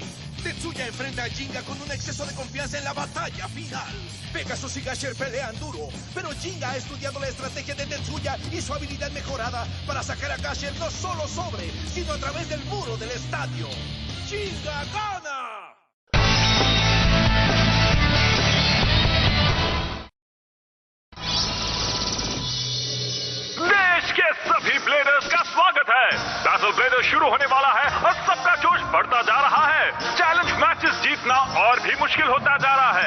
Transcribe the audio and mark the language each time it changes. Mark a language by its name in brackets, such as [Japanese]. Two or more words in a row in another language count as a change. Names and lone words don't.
[Spanish] Tetsuya enfrenta a Jinga con un exceso de confianza en la batalla final. Pegasus y Gasher pelean duro, pero Jinga ha estudiado la estrategia de Tetsuya y su habilidad mejorada para sacar a Gasher no solo sobre, sino a través del muro del estadio. ¡Jinga gana! [Hindi] देश के सभी ब्लेडर्स का स्वागत है. बैटल ब्लेडर शुरू होने वाला है और सबका जोश बढ़ता जा रहा है. [English] challenge matches [Hindi] जीतना और भी मुश्किल होता जा रहा है.